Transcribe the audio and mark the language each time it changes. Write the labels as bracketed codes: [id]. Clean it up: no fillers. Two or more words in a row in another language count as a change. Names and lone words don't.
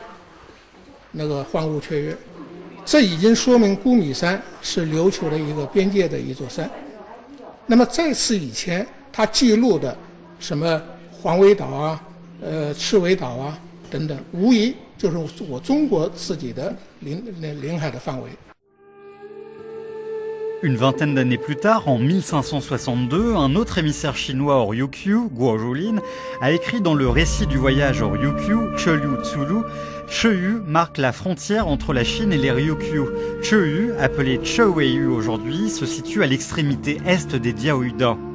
[zh] 那个欢呼雀跃，这已经说明古米山是琉球的一个边界的一座山。那么在此以前，他记录的什么黄尾岛啊、赤尾岛啊等等，无疑就是我中国自己的领海的范围。 [fr] Une vingtaine d'années plus tard, en 1562, un autre émissaire chinois au Ryukyu, Guo Zhulin, a écrit dans le récit du voyage au Ryukyu, Cheyu Tsulu, Cheyu marque la frontière entre la Chine et les Ryukyu. Cheyu, appelé Cheweiyu aujourd'hui, se situe à l'extrémité est des Diaoyuda.